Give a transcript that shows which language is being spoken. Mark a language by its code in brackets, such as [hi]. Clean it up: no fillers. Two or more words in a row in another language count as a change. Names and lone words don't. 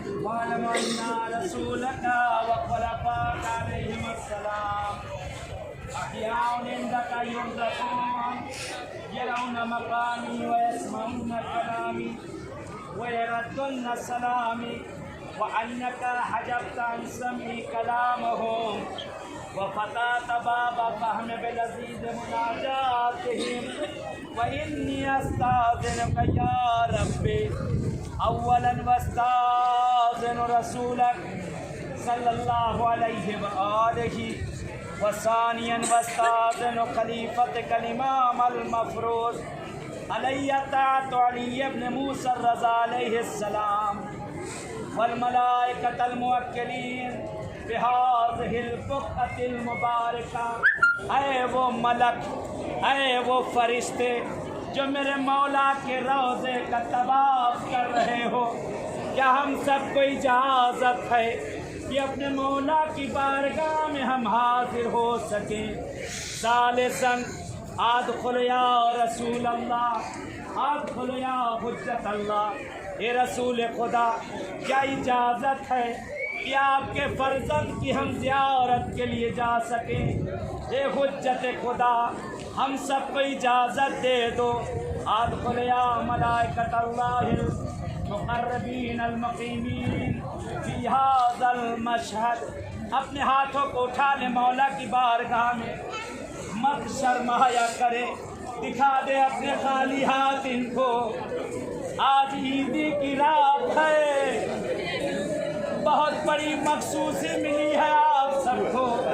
[ar] واعلم أن رسولك وخلفاءك عليهم السلام أحياء عندك يرزقون يرون مقامي ويسمعون كلامي و يردون سلامي وأنك حجبت عن سمعي كلامهم وفتحت باب فهمي بلذيذ مناجاتهم وإني أستأذنك يا ربي أولاً وأستأذن رسولك صلى الله عليه وآله وثانياً وأستأذن خليفتك الإمام المفروض عليه طاعة علي ابن موسى الرضا عليه السلام والملائكة الموكلين بهذه البقعة المباركة. [hi] ऐ वो मलक, ऐ वो फरिश्ते जो मेरे मौला के रोज़े का तवाफ़ कर रहे हो, क्या हम सबको इजाज़त है कि अपने मौला की बारगाह में हम हाजिर हो सकें। [ar] ثالثاً أأدخل يا رسول الله، أأدخل يا حجة الله. [hi] ए रसूल खुदा, क्या इजाज़त है कि आपके फर्जंद की हम ज़ियारत के लिए जा सकें। ए हुज्जत खुदा, हम सबको इजाज़त दे दो। [ar] أأدخل يا ملائكة الله المقربين المقيمين في هذا المشهد. [hi] अपने हाथों को उठा ले मौला की बारगाह में, मत शर्माया करे, दिखा दे अपने खाली हाथ इनको। आज ईदी की रात है, बहुत बड़ी मखसूसी मिली है आप सबको।